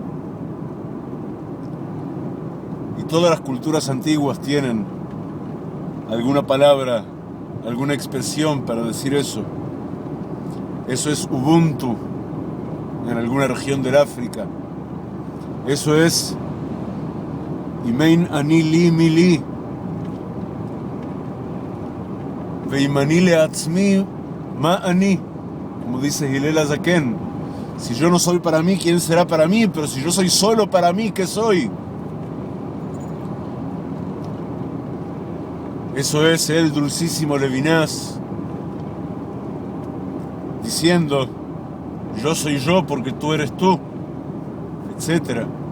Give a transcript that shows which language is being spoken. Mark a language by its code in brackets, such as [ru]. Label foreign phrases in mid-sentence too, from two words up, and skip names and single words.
[es] Y todas las culturas antiguas tienen alguna palabra, alguna expresión para decir eso. Eso es Ubuntu en alguna región del África. Eso es [he] אם אין אני לי מי לי וכשאני לעצמי מה אני, [es] como dice Hillel Azaken. Si yo no soy para mí, ¿quién será para mí? Pero si yo soy solo para mí, ¿qué soy? Eso es el dulcísimo Levinas diciendo: yo soy yo porque tú eres tú, etc.